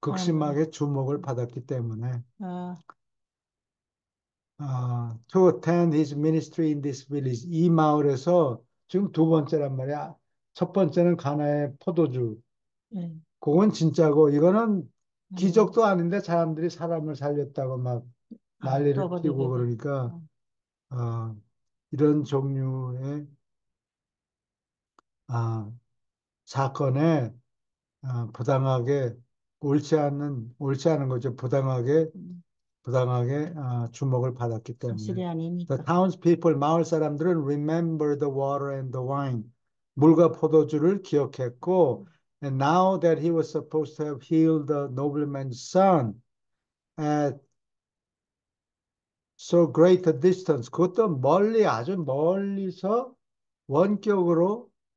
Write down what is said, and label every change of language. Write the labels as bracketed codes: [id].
[ko] 극심하게 주목을 받았기 때문에 아, [en] to attend his ministry in this village [ko] 이 마을에서 지금 두 번째란 말이야. 첫 번째는 가나의 포도주. 예, 그건 진짜고 이거는 아니요. 기적도 아닌데 사람들이 사람을 살렸다고 막 아, 난리를 피우고 떠버리게. 그러니까 어, 어, 이런 종류의 아, 사건에 부당하게 옳지 않은 거죠. 음, 부당하게 주목을 받았기 때문에. 사실이 [en] The [ko] 아니니까. [en] townspeople, [ko] 마을 사람들은 [en] remember the water and the wine. 물과 포도주를 기억했고, and now that he was supposed to have healed the nobleman's son at so great a distance, [ko] 그것도 아주 멀리서 원격으로